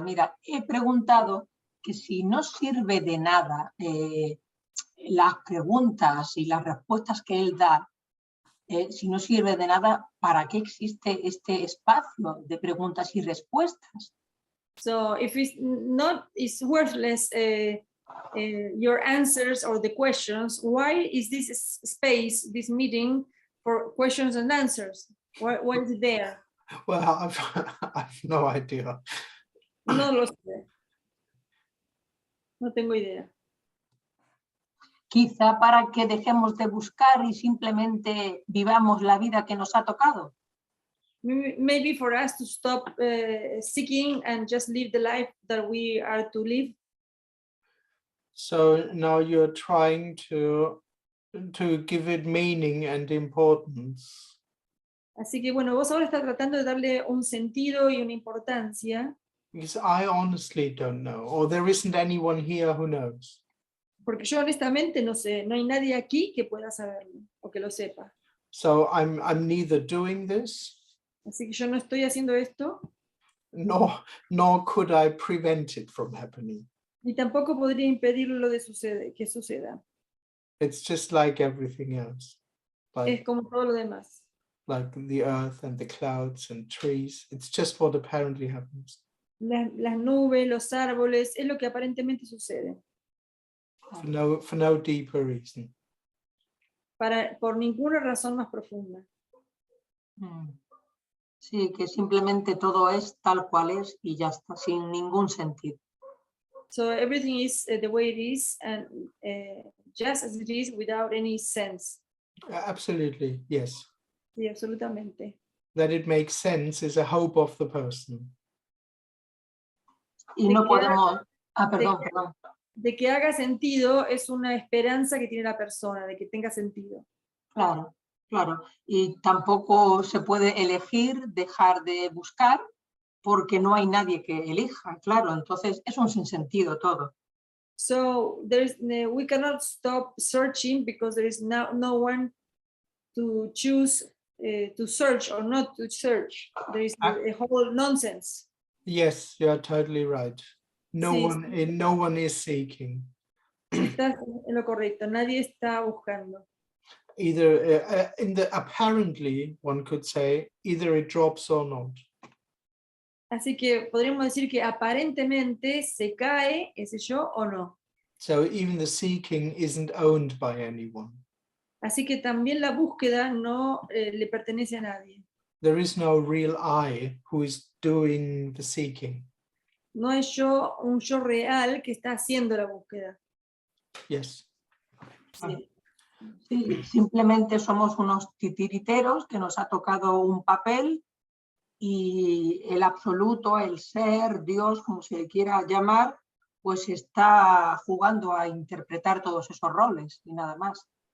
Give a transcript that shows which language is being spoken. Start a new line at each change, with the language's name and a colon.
Spanish: Mira, he preguntado que si no sirve de nada las preguntas y las respuestas que él da, si no sirve de nada, ¿para qué existe este espacio de preguntas y respuestas?
English: So if it's worthless your answers or the questions, why is this space, this meeting for questions and answers? Why is it there? Well, I've no idea.
Spanish: No lo sé. No tengo idea. Quizá para que dejemos de buscar y simplemente vivamos la vida que nos ha tocado.
English: Maybe for us to stop seeking and just live the life that we are to live. So now you're trying to give it meaning and importance.
Spanish: Así que bueno, vos ahora estás tratando de darle un sentido y una importancia.
English: Because I honestly don't know, or there isn't anyone here who knows.
Spanish: Porque yo honestamente no sé, no hay nadie aquí que pueda saberlo o que lo sepa.
English: So I'm neither doing this,
Spanish: Así que yo no estoy haciendo esto,
English: nor could I prevent it from happening.
Spanish: ni tampoco podría impedirlo de que suceda.
English: It's just like everything else.
Spanish: Es como todo lo demás.
English: Like the earth and the clouds and trees. It's just what apparently happens.
Spanish: Las nubes, los árboles, es lo que aparentemente sucede.
English: for no deeper reason.
Spanish: Por ninguna razón más profunda. Sí, que simplemente todo es tal cual es y ya está, sin ningún sentido.
English: So everything is the way it is, and just as it is, without any sense. Absolutely, yes.
Spanish: Sí, absolutamente.
English: That it makes sense is a hope of the person.
Spanish: Y De no que podemos... de- perdón. De que haga sentido es una esperanza que tiene la persona, de que tenga sentido. Claro, claro. Y tampoco se puede elegir dejar de buscar porque no hay nadie que elija, claro. Entonces es un sinsentido todo.
English: So we cannot stop searching because there is no one to choose to search or not to search. There is a whole nonsense. Yes, you are totally right. No
Spanish: Sí,
English: one is seeking.
Spanish: estás en lo correcto, nadie está buscando.
English: Either apparently, one could say, either it drops or not.
Spanish: Así que podríamos decir que aparentemente se cae ese yo o no.
English: So even the seeking isn't owned by anyone.
Spanish: Así que también la búsqueda no le pertenece a nadie.
English: There is no real I who is doing the seeking.
Spanish: No hay un yo real que está haciendo la búsqueda.
English: Yes.
Spanish: Sí. Sí, simplemente somos unos titiriteros que nos ha tocado un papel y el absoluto, el ser, Dios, como se le quiera llamar, pues está jugando a interpretar todos esos roles y nada más.